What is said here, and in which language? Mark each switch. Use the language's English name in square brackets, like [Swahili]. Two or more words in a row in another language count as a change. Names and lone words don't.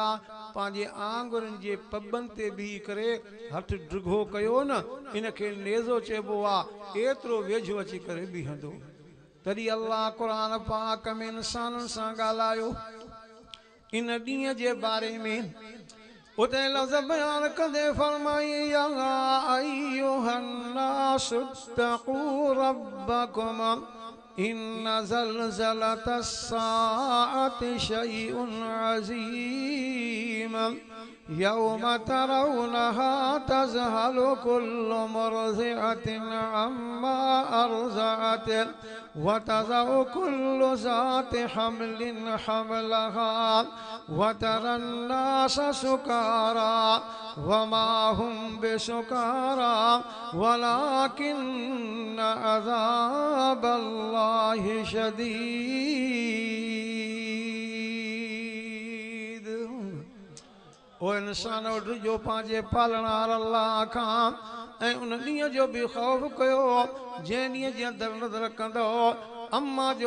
[Sindhi] पंहिंजे आंगुरनि जे पॿनि ते बीही करे हथ ड्रिघो कयो न इनखे नेज़ो चइबो आहे एतिरो वेझो अची करे बीहंदो तॾहिं अल्लाह क़ुरान पाक में इंसाननि सां ॻाल्हायो इन ॾींहं जे बारे में उते लफ़्ज़ बयान कंदे फरमाई [Arabic] يا أيها الناس اتقوا ربكم إن زلزلة الساعة شيء عظيم يوم ترونها تذهل كل مرضعة عما أرضعت وتضع كل ذات حمل حملها وترى الناس سكارى وما هم بسكارى ولكن عذاب الله شديد. [Sindhi] ओ इंसान जो पांजे पालणार अल्लाह खां ऐं उन ॾींहं जो बि ख़ौफ़ कयो जंहिं ॾींहं जी अंदरि नज़र कंदो अम्मा जो